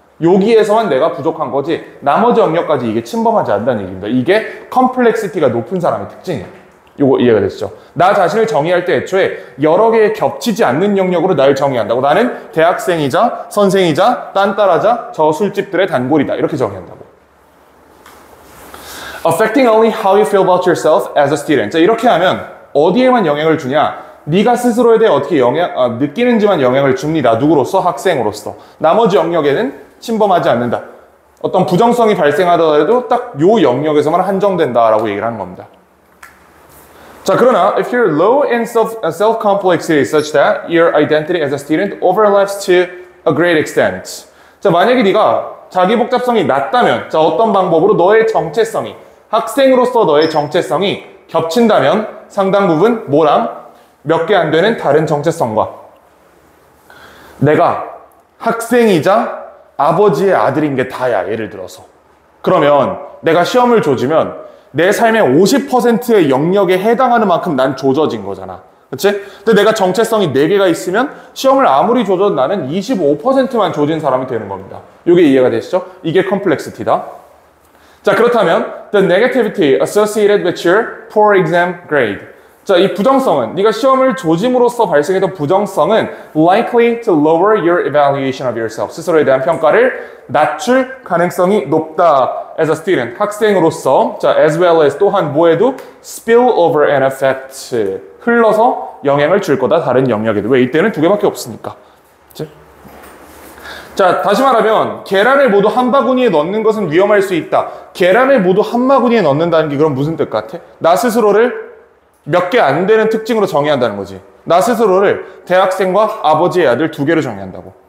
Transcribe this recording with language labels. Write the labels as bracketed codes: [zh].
[ko] 여기에서만 내가 부족한 거지 나머지 영역까지 이게 침범하지 않는다는 얘기입니다. 이게 컴플렉시티가 높은 사람의 특징이에요. 요거 이해가 되시죠? 나 자신을 정의할 때 애초에 여러 개의 겹치지 않는 영역으로 날 정의한다고. 나는 대학생이자 선생이자 딴따라자 저 술집들의 단골이다. 이렇게 정의한다고. [en] Affecting only how you feel about yourself as a student. [ko] 자, 이렇게 하면 어디에만 영향을 주냐? 네가 스스로에 대해 어떻게 느끼는지만 영향을 줍니다. 누구로서? 학생으로서. 나머지 영역에는 침범하지 않는다. 어떤 부정성이 발생하더라도 딱 요 영역에서만 한정된다라고 얘기를 하는 겁니다. 자, 그러나 [en] if you're low in self-complexity such that your identity as a student overlaps to a great extent. [ko] 자, 만약에 네가 자기 복잡성이 낮다면, 자, 어떤 방법으로 너의 정체성이, 학생으로서 너의 정체성이 겹친다면 상당 부분 뭐랑 몇 개 안 되는 다른 정체성과 내가 학생이자 아버지의 아들인 게 다야. 예를 들어서. 그러면 내가 시험을 조지면 내 삶의 50%의 영역에 해당하는 만큼 난 조져진 거잖아. 그치? 근데 내가 정체성이 4개가 있으면 시험을 아무리 조져도 나는 25%만 조진 사람이 되는 겁니다. 이게 이해가 되시죠? 이게 컴플렉시티다. 자, 그렇다면 [en] the negativity associated with your poor exam grade. [ko] 자, 이 부정성은, 네가 시험을 조짐으로써 발생했던 부정성은 [en] likely to lower your evaluation of yourself. [ko] 스스로에 대한 평가를 낮출 가능성이 높다. [en] as a student, [ko] 학생으로서. [en] 자, as well as [ko] 또한 뭐에도 [en] spill over an effect. [ko] 흘러서 영향을 줄 거다. 다른 영역에도. 왜? 이때는 2개밖에 없으니까. 그치? 자, 다시 말하면 계란을 모두 한 바구니에 넣는 것은 위험할 수 있다. 계란을 모두 한 바구니에 넣는다는 게 그럼 무슨 뜻 같아? 나 스스로를 몇 개 안 되는 특징으로 정의한다는 거지. 나 스스로를 대학생과 아버지의 아들 두 개로 정의한다고.